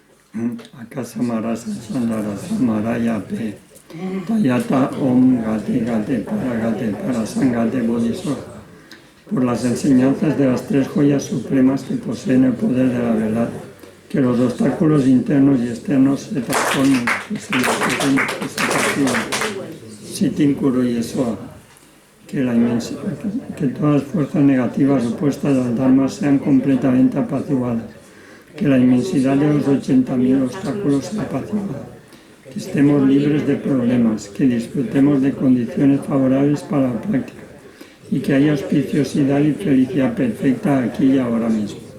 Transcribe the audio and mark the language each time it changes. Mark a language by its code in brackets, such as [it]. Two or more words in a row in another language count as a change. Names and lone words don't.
[sa] Akasa Marasa Sandara Samaraya Pe Tayata Om Gate Gate Parasangate Bodhisattva, [es] por las enseñanzas de las tres joyas supremas que poseen el poder de la verdad, que los obstáculos internos y externos se transformen, que se perciban. [sa] Sitinkuro Yesoa, [es] que todas las fuerzas negativas opuestas al Dharma sean completamente apaciguadas, que la inmensidad de los 80.000 obstáculos sea apaciguada, que estemos libres de problemas, que disfrutemos de condiciones favorables para la práctica y que haya auspiciosidad y felicidad perfecta aquí y ahora mismo.